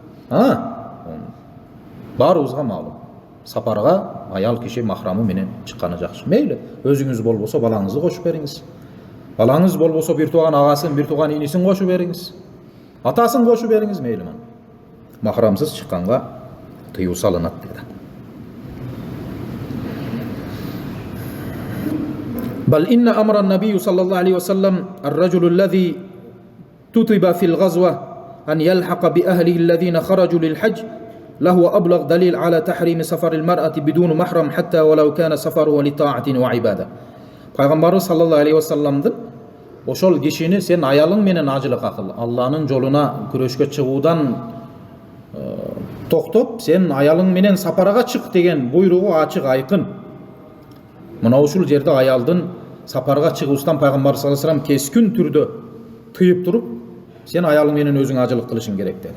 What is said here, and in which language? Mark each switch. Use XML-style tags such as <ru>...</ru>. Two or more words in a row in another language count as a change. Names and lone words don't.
<ky>Баарыбызга маалым. Сапарга аял киши махрамы менен чыкканы жакшы. Мейли, өзүңүз болбосо балаңызды кошуп бериңиз. Балаңыз болбосо бир тууган агасын, бир тууган инисин кошуп бериңиз. Атасын кошуп бериңиз, мейли мана. Махрамсыз чыкканга тыюу салынат dedi.</ky> <ar>بل إن أمر النبي صلى الله عليه وسلم الرجل الذي كتب في الغزوة أن يلحق بأهله الذين خرجوا للحج له أبلغ دليل على تحريم سفر المرأة بدون محرم حتى ولو كان سفره لطاعة وعبادة.</ar> <ky>Пайгамбарыбыз</ky> <ar>صلى الله عليه وسلم</ar> <ky>ошол кишини сен аялың менен ажылык акыл, Алланын жолуна күрөшкө чыгуудан токтоп, сен аялың менен сапарга чык деген буйругу ачык айкын. Мына ушул жерде аялдын сапарга чыгуусунан пайгамбар</ky> <ar>صلى الله عليه وسلم</ar> <ky>кескин түрдө тыйып туруп, сен аялың менен өзүң ажылык кылышың керек dedi.</ky>